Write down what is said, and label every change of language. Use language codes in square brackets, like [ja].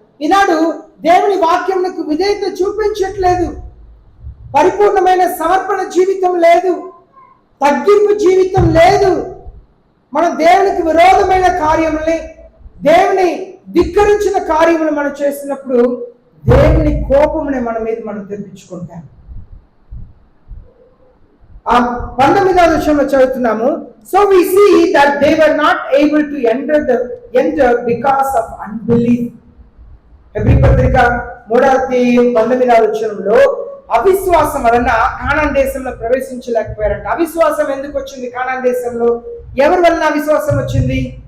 [te] ఈనాడు దేవుని వాక్యములకు విధేయత చూపించట్లేదు, పరిపూర్ణమైన సమర్పణ జీవితం లేదు, తగ్గింపు జీవితం లేదు. మనం దేవునికి విరోధమైన కార్యముల్ని, దేవుని ధిక్కరించిన కార్యములు మనం చేసినప్పుడు దేవుని కోపముని మన మీద మనం తెప్పించుకుంటాం. ఆ 19వ వచనంలో చదువుతున్నాము. [en] So we see that they were not able to enter because of unbelief. [te] Hebrew పత్రిక 3వ అధ్యాయం 19వ వచనంలో అవిశ్వాసం వలన కానాన్ దేశంలో ప్రవేశించలేకపోయారంట. అవిశ్వాసం ఎందుకు వచ్చింది కానాన్ దేశంలో? ఎవరి వలన అవిశ్వాసం వచ్చింది?